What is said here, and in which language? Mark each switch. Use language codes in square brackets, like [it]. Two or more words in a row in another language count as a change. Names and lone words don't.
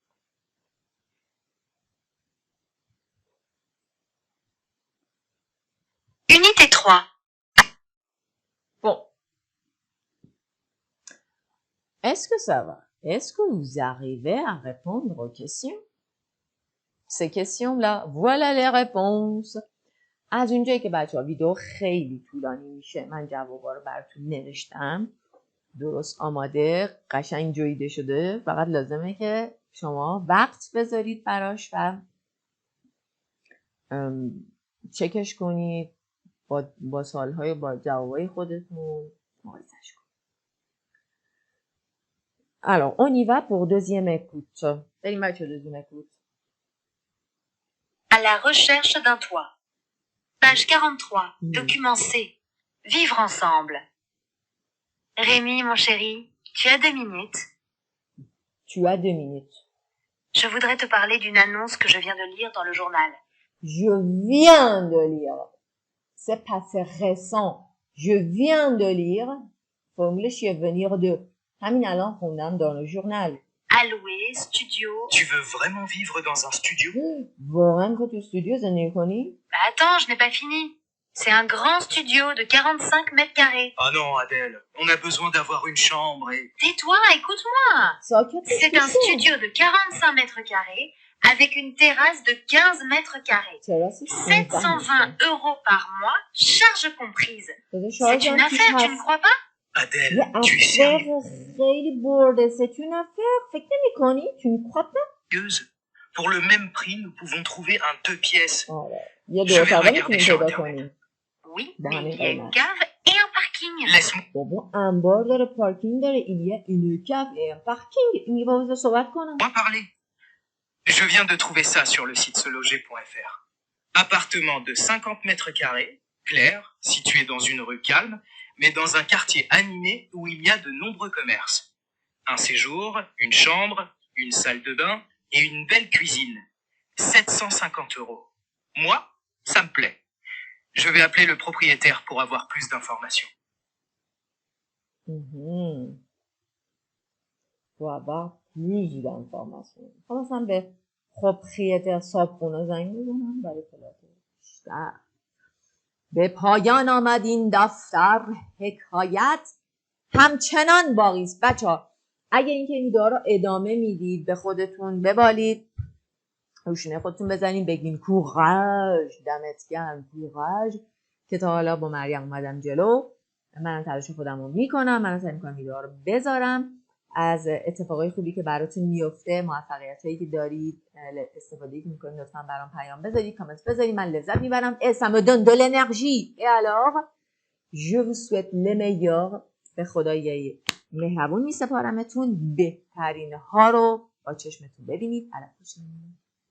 [fr] Unité 3. Bon. Est-ce que ça va? Est-ce que vous arrivez à répondre aux questions? Ces questions-là, voilà les réponses. [fa] از اونجایی که بچه‌ها ویدیو خیلی طولانی میشه، من جوابا رو براتون نوشتم، درست آماده، قشنگ جویده شده، فقط لازمه که شما وقت بذارید براش و چکش کنید با سالهای با جوابای خودتون مقایسش کنید. [fr] Alors, on y va pour deuxième écoute. [fa] بریم بچه [fr] deuxième écoute. À la recherche d'un toit. Page 43. Document C. Vivre ensemble. Rémi, mon chéri, tu as 2 minutes. Tu as 2 minutes. Je voudrais te parler d'une annonce que je viens de lire dans le journal. Je viens de lire. C'est passé récent. Je viens de lire. [fa] فرمولش یه [fr] venir de. [fa] همین الان خوندم [fr] dans le journal. Alloué, studio. Tu veux vraiment vivre dans un studio? [fa] واقعا که تو استودیو زندگی کنی؟ [fr] Bah attends, je n'ai pas fini. C'est un grand studio de 45 mètres carrés. Ah non, Adèle, on a besoin d'avoir une chambre et... Tais-toi, écoute-moi. [fa] ساکت [fr] C'est un studio de 45 mètres carrés avec une terrasse de 15 mètres carrés. 720 € par mois, charges comprises. C'est une affaire, tu ne crois pas? Adèle, [fa] یه [fr] tu es افر sérieuse? [fa] خیلی برده. [fr] C'est une affaire. [fa] فکر نمی کنی؟ [fr] Tu ne crois pas? Pour le même prix, nous pouvons trouver un 2 pièces. [fa] آره. یه [fr] Je [fa] دو [fr] vais [fa] اتاقه [fr] regarder [fa] میتونی [fr] sur [fa] پیدا [fr] Internet. [fa] کنی. [fr] Oui, Dans mais les il y a une images. cave et un parking. Laisse-moi [fa] بابا انبار داره، پارکینگ داره. [fr] Il y a une cave et un parking. [fa] این با بذار صحبت کنم. [fr] parler. Je viens de trouver ça sur le site seloger.fr. Appartement de 50 mètres carrés, clair, situé dans une rue calme, mais dans un quartier animé où il y a de nombreux commerces. Un séjour, une chambre, une salle de bain et une belle cuisine. 750 €. Moi, ça me plaît. Je vais appeler le propriétaire pour avoir plus d'informations. Pour avoir plus d'informations. [fa] مثلا به propriétaire صابخونه زنگ میزنم برای اطلاعات بیشتر. به پایان آمد این دفتر. حکایت همچنان باقی است. بچه‌ها اگه اینکه این ویدیو رو ادامه میدید به خودتون ببالید، روشونه خودتون بزنین، بگین کوراژ، دمت گرم، کوراژ، که تا حالا با مریم اومدم جلو. من تلاش خودم رو میکنم، من سعی میکنم ویدیو رو بذارم، از اتفاقای خوبی که براتون میفته، موفقیتایی که دارید استفاده میکنید، لطفا برام پیام بذارید، کامنت بذارید، من لذت میبرم. [fr] Et ça me donne de l'énergie. Et alors je vous souhaite le meilleur. [fa] به خدای مهربون میسپارمتون. بهترین ها رو با چشمتون ببینید.